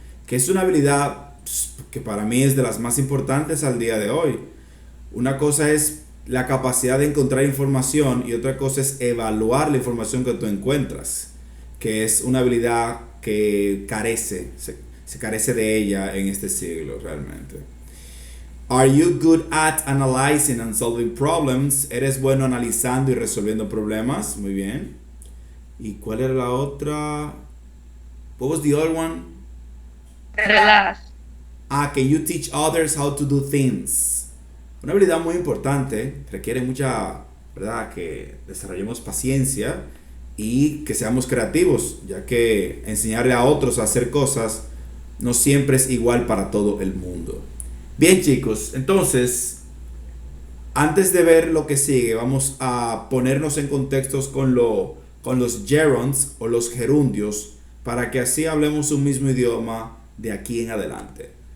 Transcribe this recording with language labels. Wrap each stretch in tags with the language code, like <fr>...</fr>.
<es>Que es una habilidad que para mí es de las más importantes al día de hoy. Una cosa es la capacidad de encontrar información y otra cosa es evaluar la información que tú encuentras, que es una habilidad que se carece de ella en este siglo realmente.</es> <en>Are you good at analyzing and solving problems?</en> <es>¿Eres bueno analizando y resolviendo problemas? Muy bien. ¿Y cuál era la otra?</es> <en>What was the other one? Relax. Can you teach others how to do things?</en> <es>Una habilidad muy importante, requiere mucha, ¿verdad? Que desarrollemos paciencia y que seamos creativos, ya que enseñarle a otros a hacer cosas no siempre es igual para todo el mundo. Bien, chicos, entonces, antes de ver lo que sigue, vamos a ponernos en contextos con los gerunds o los gerundios, para que así hablemos un mismo idioma de aquí en adelante.</es>